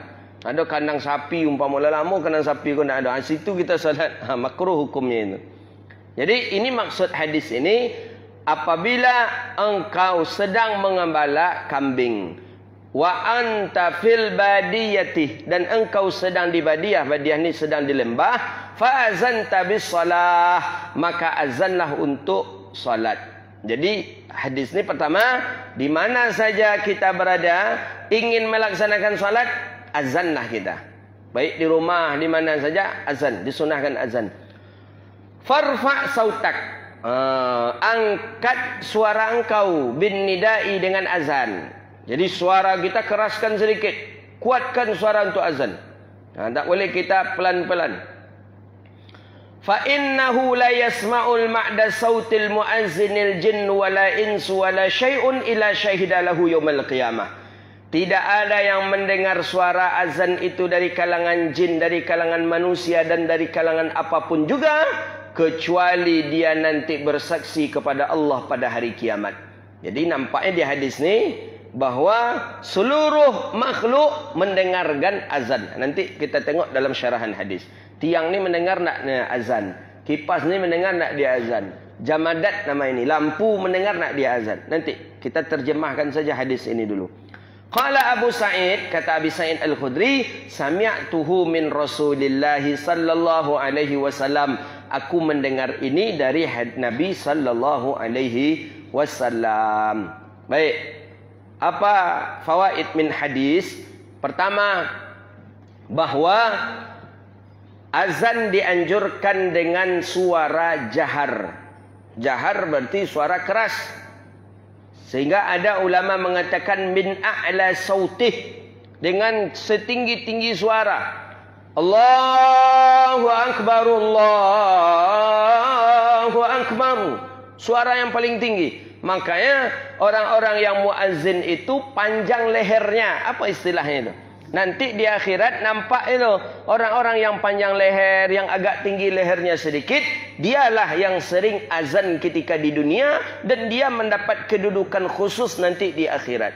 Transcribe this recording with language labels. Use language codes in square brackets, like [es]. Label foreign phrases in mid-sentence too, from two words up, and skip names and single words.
[ms] Ada kandang sapi, umpama lama kandang sapi pun tak ada. Situ kita salat. Makruh hukumnya itu. Jadi ini maksud hadis ini, apabila engkau sedang mengembala kambing, [ar] وأنت في البادية, [ms] dan engkau sedang di badiah, badiah ni sedang di lembah, [ar] فأذنت بالصلاة, [ms] maka azanlah untuk salat. Jadi hadis ni pertama, di mana saja kita berada ingin melaksanakan salat, azanlah kita. Baik di rumah, di mana saja azan, disunahkan azan. [ar] فارفع صوتك, [ms] angkat suara engkau [ar] بالنداء, [ms] dengan azan. Jadi suara kita keraskan sedikit. Kuatkan suara untuk azan. Tak boleh kita pelan-pelan. [ar] فإنه لا يسمع مدى صوت المؤذن جن ولا إنس ولا شيء إلا شهد له يوم القيامة. [ms] Tidak ada yang mendengar suara azan itu dari kalangan jin, dari kalangan manusia, dan dari kalangan apapun juga, kecuali dia nanti bersaksi kepada Allah pada hari kiamat. Jadi nampaknya di hadis ni bahawa seluruh makhluk mendengarkan azan. Nanti kita tengok dalam syarahan hadis. Tiang ni mendengar nak azan. Kipas ni mendengar nak dia azan. Jamadat nama ini. Lampu mendengar nak dia azan. Nanti kita terjemahkan saja hadis ini dulu. [ar] قال أبو سعيد, [ms] kata Abi Sa'id Al-Khudri, [ar] سمعته من رسول الله صلى الله عليه وسلم. [ms] Aku mendengar ini dari Nabi [ar] صلى الله عليه وسلم. [ms] Baik. Apa [ar] فوائد من حديث? [ms] Pertama, bahwa azan dianjurkan dengan suara jahar. Jahar berarti suara keras. Sehingga ada ulama mengatakan [ar] من أعلى صوته, [ms] dengan setinggi-tinggi suara. [ar] الله أكبر، الله أكبر. [ms] Suara yang paling tinggi. Makanya orang-orang yang muazzin itu panjang lehernya. Apa istilahnya itu? Nanti di akhirat nampak itu orang-orang yang panjang leher, yang agak tinggi lehernya sedikit, dialah yang sering azan ketika di dunia, dan dia mendapat kedudukan khusus nanti di akhirat.